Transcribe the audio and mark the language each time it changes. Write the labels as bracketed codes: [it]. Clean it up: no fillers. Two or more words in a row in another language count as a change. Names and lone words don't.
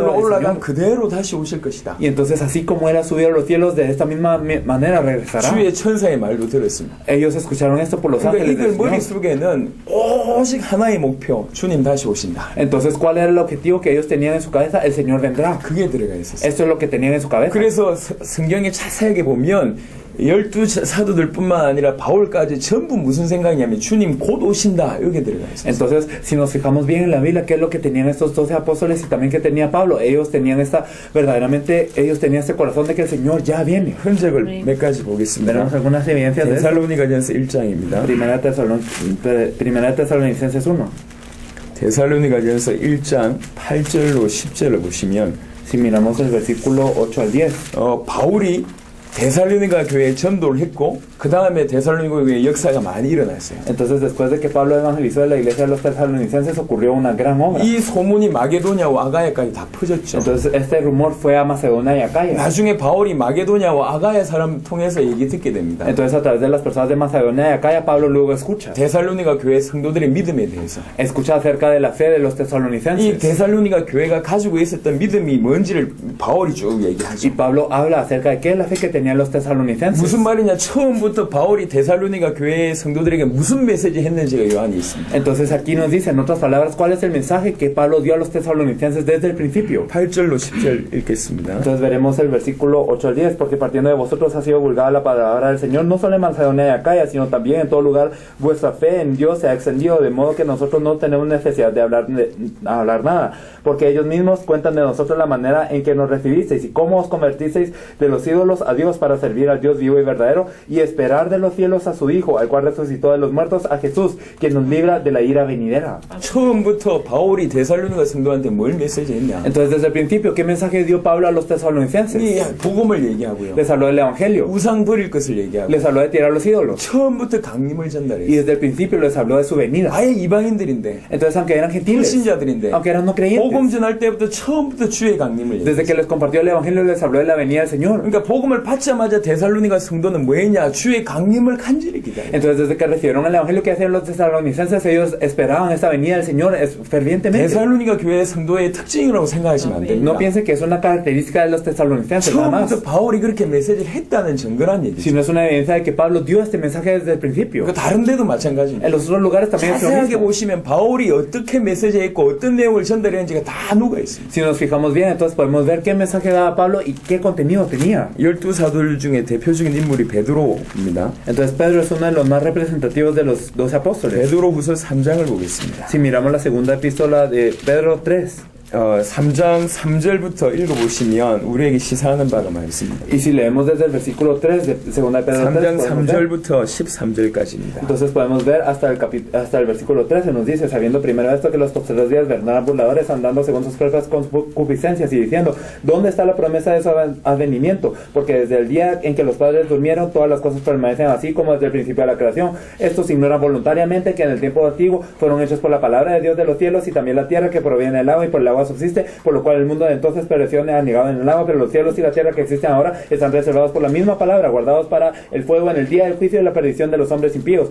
[ko] 하늘로 [es] el [ko] 올라간 [es] Señor. [ko] 그대로 다시 오실 것이다. [es] Y entonces así como él ha subido a los cielos, de esta misma manera regresará. [ko] 주의 천사의 말도 들었습니다. [es] Ellos escucharon esto por los [ko] 그러니까 [es] ángeles [ko] 이들 [es] del Señor. [ko] 머릿속에는 오직 하나의 목표, 주님 다시 오신다. [es] Entonces, ¿cuál era el objetivo que ellos tenían en su cabeza? El Señor vendrá. [ko] 그게 들어가 있었어요. [es] Esto es lo que tenían en su cabeza. [ko] 그래서 성경에 자세하게 보면 12사도들뿐만 아니라 바울까지 전부 무슨 생각이냐면 주님 곧 오신다 이게 들어가 있어요. [es] Entonces, si nos fijamos bien en la Biblia, ¿qué es lo que tenían estos 12 apóstoles y también que tenía Pablo? Ellos tenían ellos tenían este corazón de que el Señor ya viene. [ko] 흔적을 몇 가지 보겠습니다. [es] Veremos algunas evidencias de esto. [ko] 데살로니가전서 1장입니다. [es] Primera Tesalonicenses 1. [ko] 데살로니가전서 1장 8절로 10절을 보시면 [es] Si miramos el versículo 8 al 10. [ko] 바울이 데살로니가 교회에 전도를 했고 그 다음에 데살로니가 교회의 역사가 많이 일어났어요. [es] Entonces, después de que Pablo evangelizó en la iglesia de los tesalonicenses, ocurrió una gran obra. [ko] 이 소문이 마게도냐와 아가야까지 다 퍼졌죠. [es] Entonces, este rumor fue a Macedonia y Acaya. [ko] 나중에 바울이 마게도냐와 아가야 사람 통해서 얘기 듣게 됩니다. [es] Entonces, a través de las personas de Macedonia y Acaya, Pablo luego escucha. [ko] 데살로니가 교회 성도들의 믿음에 대해서 [es] Escucha acerca de la fe de los [ko] 이 [es] tesalonicenses. [ko] 데살로니가 교회가 가지고 있었던 믿음이 뭔지를 바울이 쭉 얘기하죠. [es] Y Pablo habla acerca de qué es la fe que tenían los tesalonicenses. [ko] 무슨 말이냐? 처음부터 바울이 데살로니가 교회의 성도들에게 무슨 메시지 했는지가 요한이 있습니다. [es] Entonces aquí nos dice, en otras palabras, cuál es el mensaje que Pablo dio a los tesalonicenses desde el principio. [ko] 8절로 10절 읽겠습니다. [es] Entonces veremos el versículo 8 al 10, porque partiendo de vosotros ha sido divulgada la palabra del Señor, no solo en Macedonia y Acaya, sino también en todo lugar vuestra fe en Dios se ha extendido, de modo que nosotros no tenemos necesidad de hablar nada, porque ellos mismos cuentan de nosotros la manera en que nos recibisteis y cómo os convertisteis de los ídolos a Dios para servir al Dios vivo y verdadero y esperar de los cielos a su Hijo, al cual resucitó de los muertos, a Jesús, quien nos libra de la ira venidera. [ko] 처음부터 바울이 데살로니가 성도한테 뭘 메시지 했냐? [es] Entonces desde el principio, ¿qué mensaje dio Pablo a los tesalonicenses? [ko] 이 복음을 얘기하고요. [es] Les habló del Evangelio, [ko] 우상 버릴 것을 얘기하고 [es] les habló de tirar los ídolos [ko] 처음부터 강림을 [es] y [ko] 전달했어요. [es] desde el principio les habló de su venida. [ko] 아예 이방인들인데 [es] Entonces aunque eran gentiles, [ko] 불신자들인데 [es] aunque eran no creyentes, [ko] 복음 전할 때부터 처음부터 주의 강림을 [es] desde que les compartió el Evangelio les habló de la venida del Señor. [ko] 그러니까 복음을 받자마자 데살로니가 성도는 뭐했냐? 주의 강림을 간절히 기다려. [es] Entonces desde que recibieron el Evangelio que hacían los tesalonicenses, ellos esperaban esta venida del Señor fervientemente. [ko] 데살로니가 교회 성도의 특징이라고 생각하시면 안 됩니다. [es] No piensen que es una característica de los tesalonicenses nada más, [ko] 처음부터 바울이 그렇게 메시지를 했다는 증거란 얘기죠. [es] sino es una evidencia de que Pablo dio este mensaje desde el principio. [ko] 그러니까 다른 데도 마찬가지입니다. [es] En los otros lugares también es lo [ko] 자세하게 [es] mismo. [ko] 보시면 바울이 어떻게 메시지했고 어떤 내용을 전달했는지가 다 녹아 있습니다. [es] Si nos fijamos bien, entonces podemos ver qué mensaje daba Pablo y qué contenido tenía. [ko] 12사도들 중에 대표적인 인물이 베드로입니다. [es] Entonces Pedro es uno de los más representativos de los 12 apóstoles. [ko] 베드로후서 3장을 보겠습니다. [es] Si miramos la segunda epístola de Pedro 3, [ko] 3장 3절부터 읽어보시면 우리에게 시사하는 바가 많습니다. [es] y si leemos desde el versículo 3 de segunda de Pedro 3, [ko] 3장 [es] podemos ver. [ko] 3절부터 13절까지입니다. [es] Entonces podemos ver hasta el versículo 13, nos dice, sabiendo primero esto que los posteriores días vendrán burladores andando según sus propias concupiscencias y diciendo, ¿dónde está la promesa de su advenimiento? Porque desde el día en que los padres durmieron, todas las cosas permanecen así como desde el principio de la creación. Estos ignoran voluntariamente que en el tiempo antiguo fueron hechos por la palabra de Dios de los cielos y también la tierra que proviene del agua y por el agua subsiste, por lo cual el mundo de entonces pereció anegado en el agua, pero los cielos y la tierra que existen ahora están reservados por la misma palabra, guardados para el fuego en el día del juicio y la perdición de los hombres impíos.